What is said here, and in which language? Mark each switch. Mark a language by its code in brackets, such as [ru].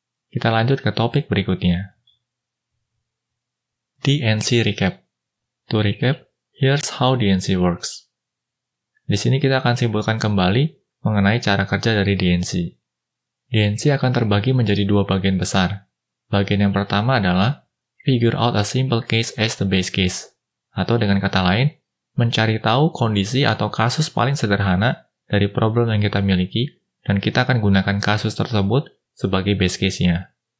[id] Kita lanjut ke topik berikutnya. [en] DNC Recap. To recap, here's how DNC works. [id] Di sini kita akan simpulkan kembali mengenai cara kerja dari DNC. DNC akan terbagi menjadi dua bagian besar. Bagian yang pertama adalah [en] figure out a simple case as the base case. [id] Atau dengan kata lain, mencari tahu kondisi atau kasus paling sederhana dari problem yang kita miliki, dan kita akan gunakan kasus tersebut sebagai base case-nya.